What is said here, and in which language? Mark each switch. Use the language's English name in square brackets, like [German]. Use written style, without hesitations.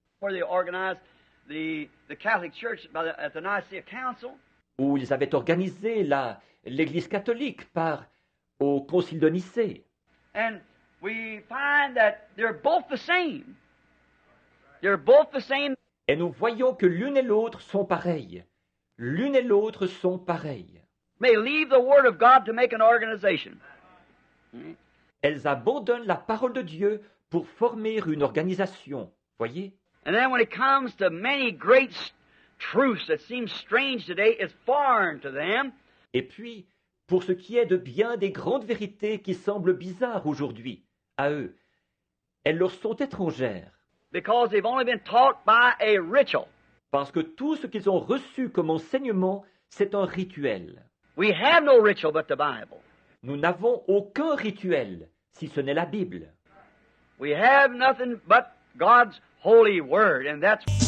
[English] Where they organized the Catholic Church at the Nicaea Council. [French] Où ils avaient organisé l'Église catholique au Concile de Nicée. [English] And we find that they're both the same. They're both the same. [French] Et nous voyons que l'une et l'autre sont pareilles. L'une et l'autre sont pareilles. [English] They leave the Word of God to make an organization. [French] Elles abandonnent la parole de Dieu pour former une organisation. Voyez? [English] And then when it comes to many great truths that seem strange today is foreign to them. [French] Et puis, pour ce qui est de bien des grandes vérités qui semblent bizarres aujourd'hui, à eux, elles leur sont étrangères, [English] Because they've only been taught by a ritual. [French] parce que tout ce qu'ils ont reçu comme enseignement, c'est un rituel. [English] We have no ritual but the Bible. [French] Nous n'avons aucun rituel, si ce n'est la Bible. [English] We have nothing but God's holy word, and that's